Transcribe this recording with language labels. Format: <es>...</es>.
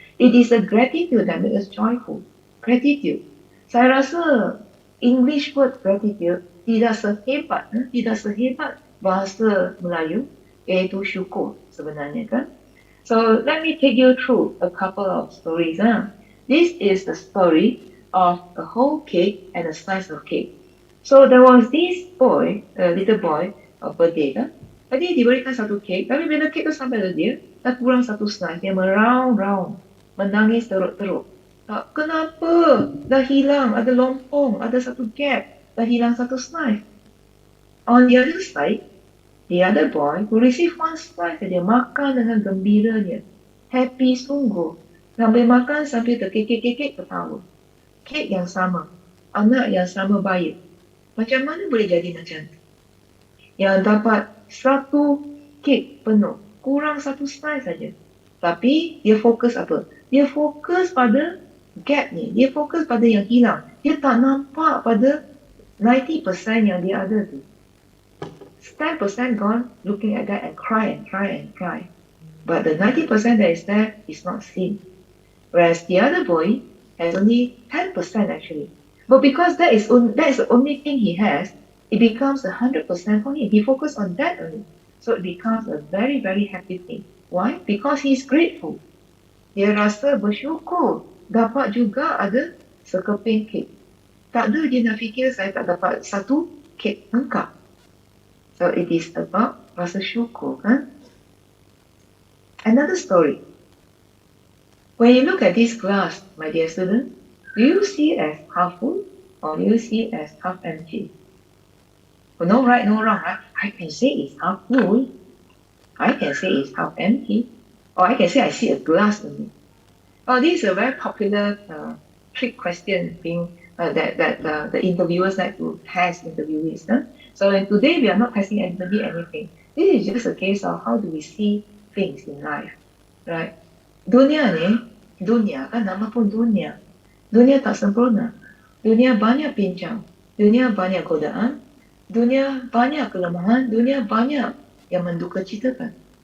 <en>It is a gratitude that makes us joyful. Gratitude.</en> <ms>Saya rasa English word gratitude tidak sehebat bahasa Melayu, iaitu syukur sebenarnya kan.</ms> <en>So let me take you through a couple of stories. This is the story of a whole cake and a slice of cake. So there was this boy, a little boy, a birthday kan.</en> <ms>Tadi diberikan satu kek, tapi bila kek tu sampai ke dia, dah kurang satu slice, dia meraung-raung, menangis teruk-teruk. Tak, kenapa? Dah hilang, ada lompong, ada satu gap, dah hilang satu slice.</ms> <en>On the other side, the other boy who received one slice saja,</en> <ms>makan dengan gembiranya. Happy sungguh. Sambil makan sambil terkekek-kekek ketawa. Kek yang sama, anak yang sama baik. Macam mana boleh jadi macam tu? Yang dapat satu kek penuh, kurang satu slice saja. Tapi dia fokus apa? Dia fokus pada gap ni. Dia fokus pada yang hilang. Dia tak nampak pada 90% yang dia ada tu.</ms> <en>10% gone, looking at that and cry and cry and cry. But the 90% that is there is not seen. Whereas the other boy has only 10% actually. But because that is the only thing he has, it becomes 100% for him. He focuses on that only. So it becomes a very, very happy thing. Why? Because he's grateful.</en> <ms>Dia rasa bersyukur dapat juga ada sekeping kek. Tak ada dia nak fikir saya tak dapat satu kek lengkap.</ms> <en>So it is about</en> <ms>rasa syukur kan?</ms> <en>Another story. When you look at this glass, my dear student, do you see it as half full or do you see it as half empty? Well, no right, no wrong, right? I can say it's half full. I can say it's half empty. Or I can say I see a glass in it. Oh, this is a very popular trick question thing that the interviewers like to test interviewees. So today we are not testing anybody anything. This is just a case of how do we see things in life, right?</en> <ms>Dunia kan nama pun dunia. Dunia tak sempurna. Dunia banyak bincang. Dunia banyak godaan. Dunia banyak kelemahan. Dunia banyak yang mendukacitakan.</ms>